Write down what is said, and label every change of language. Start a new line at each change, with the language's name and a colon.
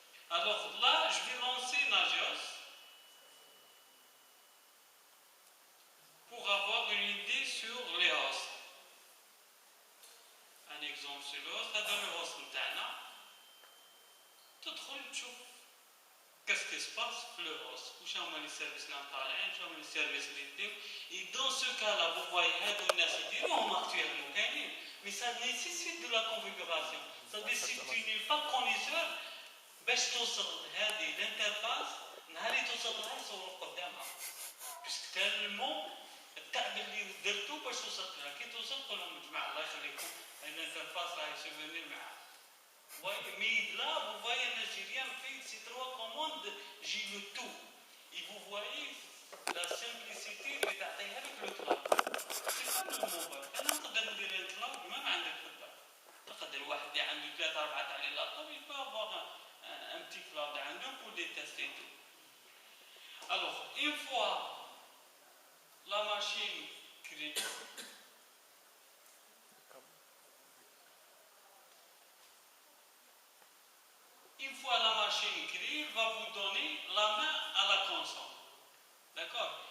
French: Alors là, je vais lancer Nagios pour avoir une idée sur les hosts. Un exemple sur le host,
Arabic: هذا
French: le host
Arabic: نتاعنا. تدخل تشوف
French: qu'est-ce qui se passe في le host.
Arabic: وش هما
French: les services
Arabic: اللي طالعين، وش هما les services اللي يديو.
French: Et dans ce cas-là, vous voyez
Arabic: هادو الناس يديروهم
French: actuellement كاينين. Mais ça nécessite de la configuration. C'est-à-dire si tu n'es pas connaisseur
Arabic: باش توصل هذه الانترفاس نهار اللي توصل لها يصوروا قدامها. باسكو تالمون التعب اللي درتو باش وصلت لها، كي توصل قول لهم جماعه الله يخليكم الانترفاس راهي سوفونير معاه.
French: Mais là, vous voyez un Algérien fait ces 3 commandes, j'ai le tout. Et vous voyez la simplicité
Arabic: اللي تعطيها لك لو كلاود.
French: C'est pas le mobile.
Arabic: أنا نقدر ندير الكلاود ما عندك البال. تقدر واحد اللي عنده 3 4 تاع لي لابتوب
French: il peut avoir un petit cloud
Arabic: عنده
French: pour les tester tout. Alors, une fois la machine créée, une fois la machine créée, il va vous donner la main à la console. D'accord?